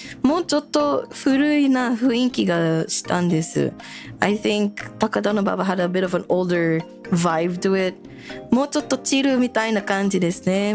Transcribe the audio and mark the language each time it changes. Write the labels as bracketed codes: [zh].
[ja] もうちょっと古いな雰囲気がしたんです。 [en] I think 高田馬場 had a bit of an older vibe to it. [ja] もうちょっとチルみたいな感じですね。